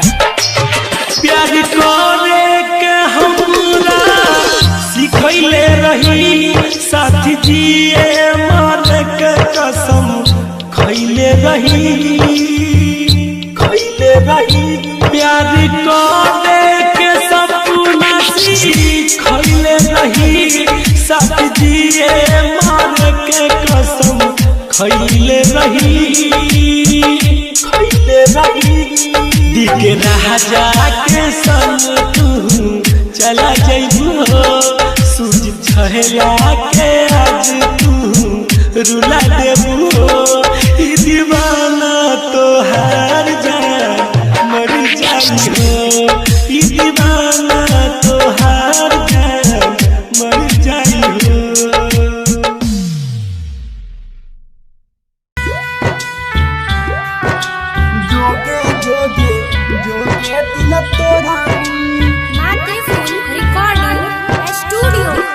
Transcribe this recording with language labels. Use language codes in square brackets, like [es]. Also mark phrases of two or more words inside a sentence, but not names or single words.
[bho] प्यार करे के हमरा सिखैले रही साथी जिए मारे के कसम खैले रही प्यार करे के सपना सिखैले रही साथी जिए मारे के कसम खैले रही दिखे राजा के संग तू चला जइबू हो सूझ छहला के आज तू रुला देबू हो ई दीवाना तोहार जान मर जाई हो ई दीवाना तोहार जान मर जाई हो [en] recording studio.